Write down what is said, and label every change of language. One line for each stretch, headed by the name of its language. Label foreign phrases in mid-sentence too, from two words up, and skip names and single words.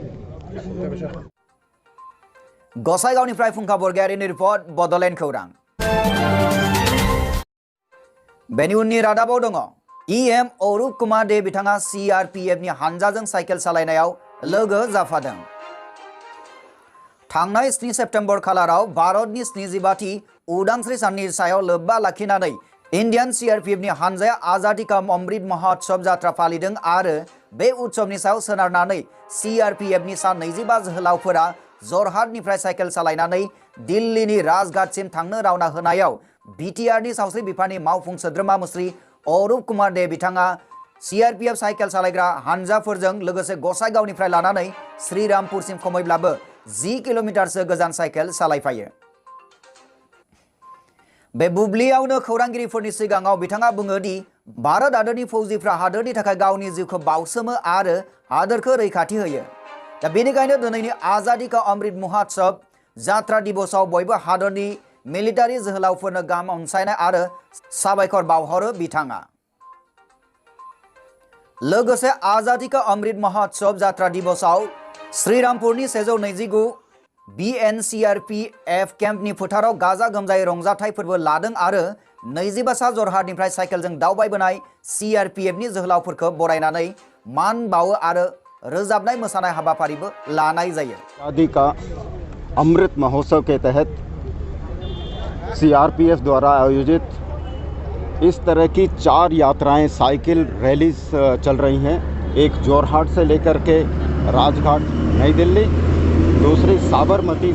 Bodo: गसाइगावनिफ्राय फुंखा बरगयारिनि रिपर्ट बड'लेण्ड खौरां बेनि उननि रादाबाव दङ इएम अरुप कुमार दे बिथाङा CRPFनि हानजाजों साइकेल सालायनायाव लोगो जाफादों थांनाय 7 सेप्तेम्बर खालाराव भारतनि 75थि उदांस्रि साननि सायाव लोब्बा लाखिनानै इन्डियान CRPFनि हानजाया आजादी का अमृत महोत्सव जात्रा फालिदों आरो बे उत्सवनि सायाव सोनारनानै CRPFनि सा 25 जोहोलावफोरा जरहाटनिफ्राय साइकेल सालायनानै दिल्लीनि राजघाटसिम थांनो रावना होनायाव बिटिआरनि सावस्रि बिफाननि मावफुं सोद्रोमा मुस्रि अरुप कुमार दे बिथाङा CRPF साइकेल सालायग्रा हानजाफोरजों लोगोसे गसाइगावनिफ्राय लानानै श्रीरामपुरसिम खमैब्लाबो 10 किल'मिटारसो गोजान साइकेल सालायफायो बे बुब्लियावनो खौरांगिरिफोरनि सिगाङाव बिथाङा बुङो दि भारत हादरनि फौजिफ्रा हादरनि थाखाय गावनि जिउखौ बाउसोमो आरो हादरखौ रैखाथि होयो दा बेनिखायनो दिनैनि आजादी का अमृत महोत्सव जात्रा दिवसआव बयबो हादरनि मिलिटारि जोहोलावफोरनो गाहाम अनसायनाय आरो साबायखर बावहरो बिथाङा लोगोसे आजादी का अमृत महोत्सव जात्रा दिवसआव श्रीरामपुरनि 129 BNCRPF केम्पनि फोथाराव गाजा गोमजायै रंजाथाइ फोरबो लादों आरो 25 सा जरहाटनिफ्राय साइकेलजों दावबायबोनाय CRPFनि जोहोलावफोरखौ बरायनानै मान बावो आरो रोजाबनाय मोसानाय हाबाफारिबो लानाय जायो
Hindi: आजादी का अमृत महोत्सव के तहत CRPF द्वारा आयोजित इस तरह की 4 यात्राएं साइकिल रैली चल रही हैं एक जोरहाट से लेकर के राजघाट नई दिल्ली दूसरी साबरमती